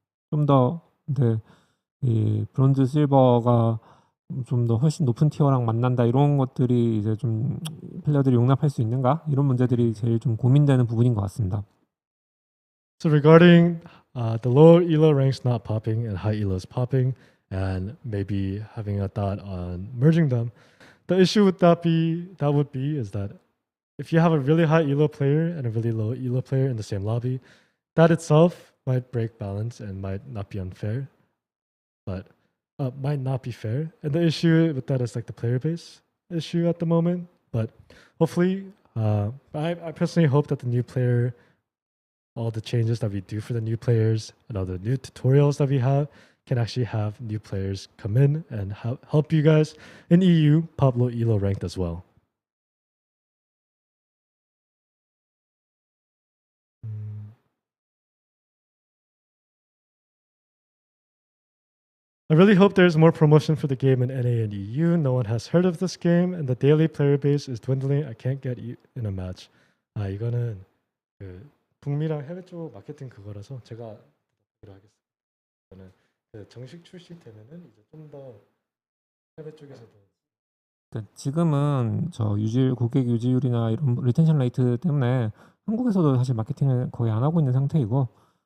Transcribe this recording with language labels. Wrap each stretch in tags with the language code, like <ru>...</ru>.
<ko>좀 더 근데 이 브론즈 실버가 좀 더 훨씬 높은 티어랑 만난다 이런 것들이 이제 좀 플레이어들이 용납할 수 있는가 이런 문제들이 제일 좀 고민되는 부분인 것 같습니다.</ko> <en>So regarding the low elo ranks not popping and high elos popping, and maybe having a thought on merging them, the issue with that would be is that if you have a really high elo player and a really low elo player in the same lobby, that itself might break balance and might not be unfair, but might not be fair. And the issue with that is like the player base issue at the moment. But hopefully, I personally hope that the new player, all the changes that we do for the new players and all the new tutorials that we have can actually have new players come in and help you guys in EU pop low elo ranked as well. I really hope there's more promotion for the game in NA and EU. No one has heard of this game, and the daily player base is dwindling. I can't get in a match.</en> <ko>이거는 북미랑 해외 쪽 마케팅 그거라서 제가 하겠습니다. 저는 정식 출시되면은 이제 좀 더 해외 쪽에서도. 그러니까 지금은 고객 유지율이나 이런 리텐션 레이트 때문에 한국에서도 사실 마케팅을 거의 안 하고 있는 상태이고.</ko>